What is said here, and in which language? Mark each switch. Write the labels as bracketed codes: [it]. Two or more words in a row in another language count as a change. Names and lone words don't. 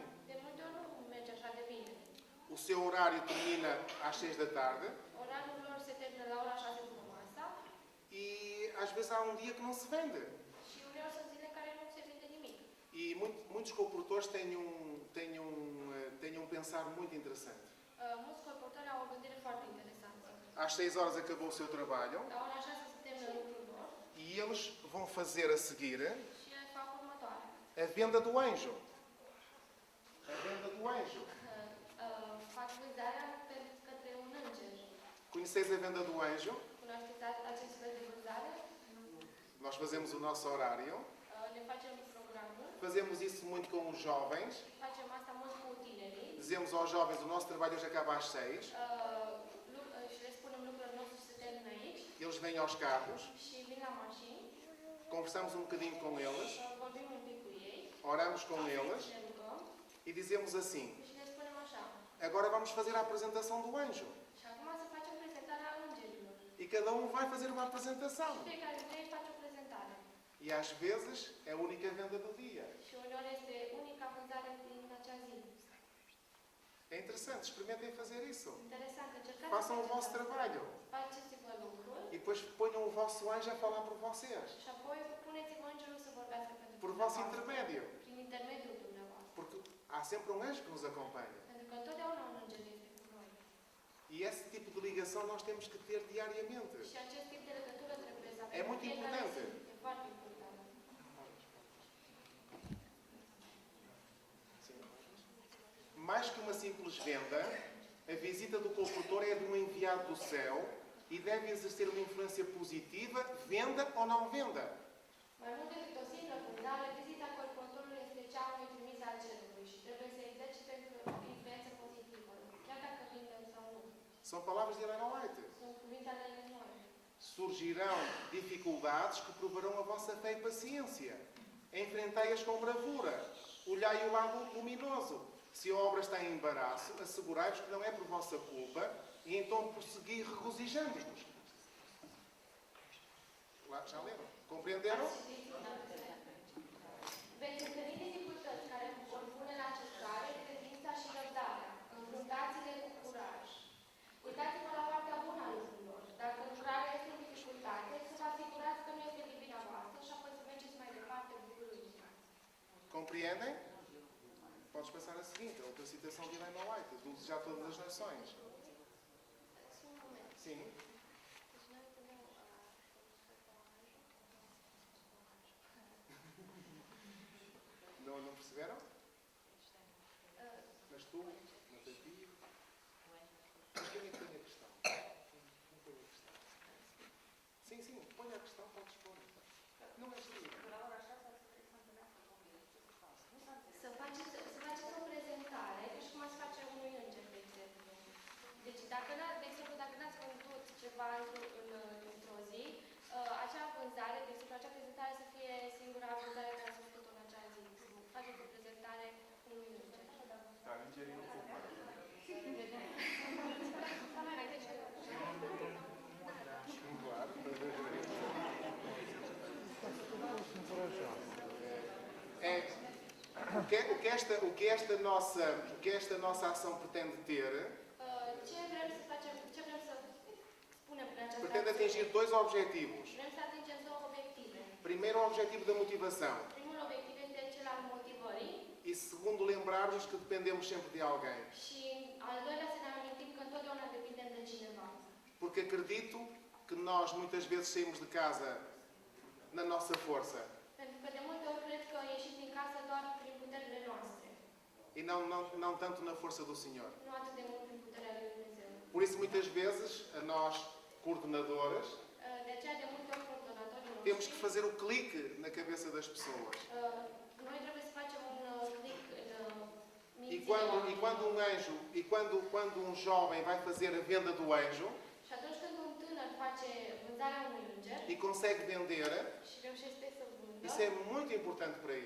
[ro] de multe ori nu merge așa de bine. [pt] O seu horário termina às 6 da tarde [ro] Orarul lor se termină la ora 6 după masa [pt] e às vezes há um dia que não se vende. [ro] și uneori sunt zile în care nu se vinde nimic. [pt] E muitos comportores têm um pensar muito interessante. [ro] Mulți colportori au o gândire foarte interesantă. [pt] Às 6 horas acabou o seu trabalho [ro] La ora 6 se termină lucrul lor [pt] e eles vão fazer a seguir [ro] și fac următoarea. [pt] a venda do anjo. A venda do anjo. [ro] Fac vânzarea către un înger. [pt] Conheceis a venda do anjo? [ro] Cunoașteți acest fel de vânzare? [pt] Nós fazemos o nosso horário. [ro] Ne facem programul. [pt] Fazemos isso muito com os jovens. [ro] Facem asta mult cu tinerii. [pt] Dizemos aos jovens, o nosso trabalho hoje acaba às 6. [ro] Și le spunem lucrurile noastre se termină aici. [pt] Eles vêm aos carros, [ro] Și vin la mașini. [pt] conversamos um bocadinho com eles, [ro] Vorbim un pic cu ei. [pt] oramos com eles [ro] Ne rugăm. [pt] e dizemos assim: [ro] Și le spunem așa. [pt] agora vamos fazer a apresentação do anjo. [ro] Și acum să facem prezentarea îngerilor. [pt] E cada um vai fazer uma apresentação. [ro] Fiecare dintre ei face o prezentare. [pt] E às vezes é a única venda do dia. [ro] Și uneori este unica vânzare din acea zi. [pt] É interessante, experimentem fazer isso. [ro] Interesant, încercați [pt] Façam o vosso [ro] să [pt] trabalho. [ro] faceți-vă lucruri [pt] E depois ponham o vosso anjo a falar por vocês. [ro] și apoi puneți-vă îngerul să vorbească pentru [pt] Por vosso [ro] dumneavoastră, [pt] intermédio. [ro] prin intermediul dumneavoastră. [pt] Porque há sempre um anjo que nos acompanha. [ro] Pentru că întotdeauna un înger este cu noi. [pt] E esse tipo de ligação nós temos que ter diariamente. [ro] Și acest tip de legătură trebuie să avem [pt] E mult [ro] în fiecare [pt] importante. [ro] zi. E foarte important. [pt] Mais que uma simples venda, a visita do colportor é de um enviado do céu e deve exercer uma influência positiva, venda ou não venda. [ro] Mai mult decât o simplă vânzare, vizita colportorului este cea a unui trimis al cerului și trebuie să exercite o influență pozitivă, chiar dacă vindem sau nu. [pt] São palavras de Helena White. [ro] Sunt cuvinte ale lui noi. [pt] Surgirão dificuldades que provarão a vossa fé e paciência. Enfrentai-as com bravura. Olhai o lado luminoso. Se a obra está em embaraço, assegurai-vos que não é por vossa culpa e então prosseguir regozijando-vos. Lá, já leram? Compreenderam? [ro] Veți întâlni dificultăți care vor pune la încercare credința și răbdarea. Înfruntați-le cu curaj. Uitați-vă la partea bună a lucrurilor. Dacă lucrarea este în dificultate, să vă asigurați că nu este din vina voastră și apoi să mergeți mai departe bucurându-vă. [pt] Compreendem? Podes pensar a seguinte, a outra citação de Helena White, do Desejar Todas as Nações. [ro] Un moment. [pt] Sim. [ro] Deci noi punem [pt] Não perceberam? Mas tu, mas a ti... Mas quem é que põe a questão? Quem põe a questão? Sim, sim, põe a questão, podes pôr. Não é assim. [ro] Să faceți o prezentare, deci cum ați face unui înger, de exemplu. Deci, de exemplu, dacă n-ați vândut ceva într-o zi, acea vânzare, de exemplu, acea prezentare să fie singura vânzare care ați făcut-o în acea zi. Faceți o prezentare unui înger. Dar îngerii nu cumpără. [pt] Claro. O que esta nossa ação pretende ter, [ro] Ce vrem să facem, ce vrem să spunem prin această [pt] pretende atingir dois objetivos. [ro] Vrem să atingem două obiective. [pt] Primeiro, o objetivo da motivação. [ro] Primul obiectiv este cel al motivării [pt] E segundo, lembrarmos que dependemos sempre de alguém. [ro] și al doilea să ne amintim că întotdeauna depindem de cineva. [pt] Porque acredito que nós muitas vezes saímos de casa na nossa força [ro] Pentru că de multe ori cred că ieșim din casă doar prin puterile noastre, [pt] e não tanto na força do Senhor. [ro] nu atât de mult prin puterea lui Dumnezeu. [pt] Por isso, muitas vezes, a nós, coordenadores, [ro] De aceea, de multe ori, coordonatorii [pt] temos que [ro] noștri, [pt] fazer o clique na cabeça das pessoas. [ro] noi trebuie să facem un click în [pt] E [ro] mințile [pt] quando, [ro] oamenilor. [pt] quando um jovem vai fazer a venda do anjo [ro] Și atunci când un tânăr face vânzarea unui înger [pt] e consegue vender, [ro] și reușește să vândă, [pt] isso é muito importante para ele.